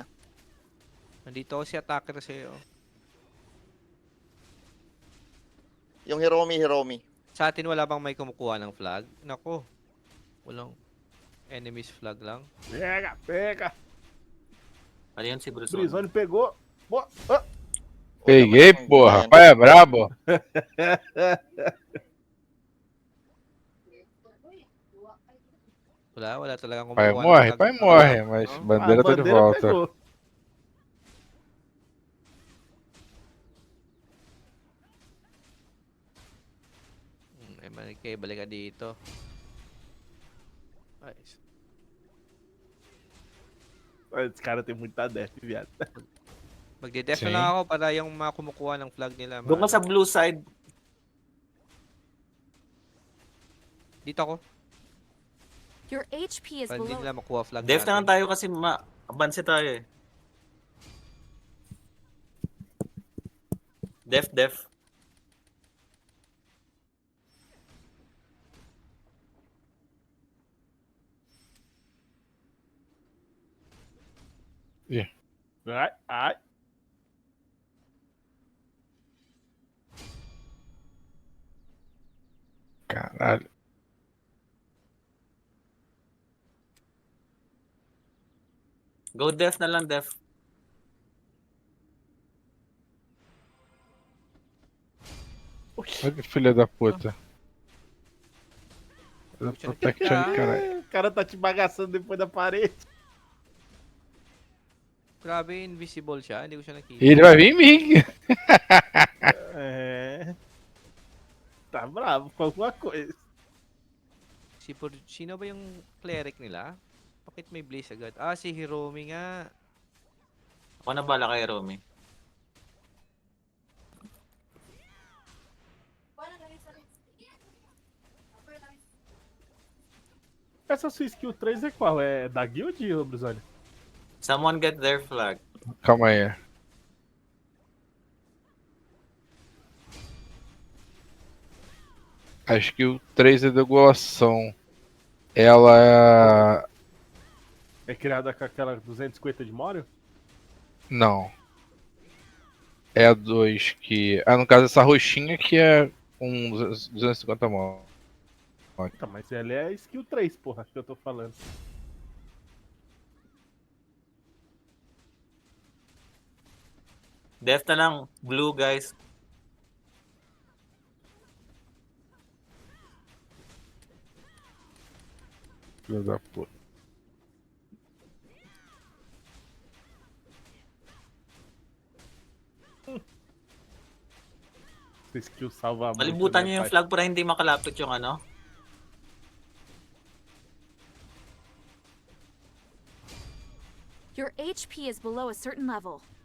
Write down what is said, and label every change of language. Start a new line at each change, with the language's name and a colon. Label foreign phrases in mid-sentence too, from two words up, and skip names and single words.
Filipino: Nandito ako si attacker sa'yo. Yung Hiromi. Sa atin wala bang may kumukuha ng flag? Nako. Walang enemies flag lang.
Portuguese: Pega.
Filipino: Ano yun si Bruce?
Portuguese: Brizone pegou. Ah, Peguei, porra. Pai é brabo.
Filipino: Wala talagang kumukuha
Portuguese: Pai
Filipino: ng
Portuguese: morre,
Filipino: flag.
Portuguese: pai morre, mas Oh. bandeira tá de volta. pegou.
Filipino: Okay, balik ka dito.
English: Nice.
Portuguese: Esse cara tem muita def, viado.
Filipino: Magde-def
Portuguese: Sim.
Filipino: na lang ako para yung mga kumukuha ng flag nila. Doon ka sa blue side. Dito ako.
English: Your HP is
Filipino: Para hindi
English: below.
Filipino: nila makuha flag Def na lang natin. tayo kasi abanse tayo eh. Def.
Portuguese: Ai. Caralho.
Filipino: Go def na lang, def.
Portuguese: Olha que filha da puta. Da protection, caralho. O cara tá te bagaçando depois da parede.
Filipino: Grabe, invisible siya. Hindi ko siya nakita.
Portuguese: Ele vai vir em mim. É. Tá bravo com alguma coisa.
Filipino: Sino ba yung cleric nila? Bakit may blaze agad? Ah, si Hiromi nga. Ako na bala kay Romy.
Portuguese: Essa sua skill 3 é qual? É da guild, ô Brizone?
English: Someone get their flag.
Portuguese: Calma aí. Acho que o 3 é degoação. Ela. É criada com aquela 250 de Morio? Não. É a 2 que. Ah, no caso, essa roxinha que é com 250 mãos. Tá, mas ela é skill 3, porra, que eu tô falando.
Filipino: Def na lang. Blue, guys.
Portuguese: Filho da puta. Essa skill salva muito.
Filipino: Malibutan
Portuguese: né,
Filipino: nyo yung
Portuguese: pai?
Filipino: flag para hindi makalapit yung ano.
English: Your HP is below a certain level.